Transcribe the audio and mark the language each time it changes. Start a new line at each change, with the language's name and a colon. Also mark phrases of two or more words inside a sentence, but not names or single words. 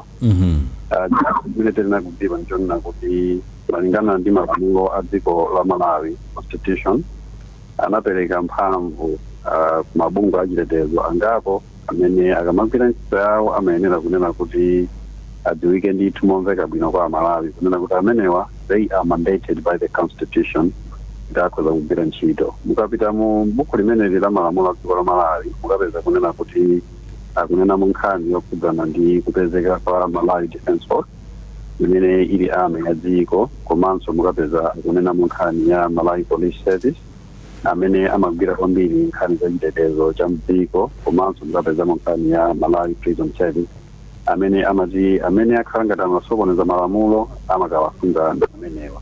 Nyanja: Ndine tena kudziwa njonena kuti malingana ndi malamulo a dziko la Malawi Constitution anapereka mphamvu kumabungwe achitetezo angapo amene akamagwira ntchito yawo amayenera kunena kuti adziwike ndithu momveka bwino kwa Malawi kunena kuti amenewa
English: they are mandated by the Constitution
Nyanja: kuti akhoza kugwira ntchito. Mukapita mu buku limeneli la malamulo a dziko la Malawi mukapeza kunena kuti akunena mu nkhani yokhudzana ndi kupezeka kwa Malawi Defence Force imene ili ame ya dziko, komanso mukapeza kunena mu nkhani ya Malawi Police Service amene amagwira kwambiri nkhani za chitetezo cha mdziko komanso mukapeza nkhani ya Malawi Prison Service amene akhala ngati amasokoneza malamulo amakawasunga amenewa.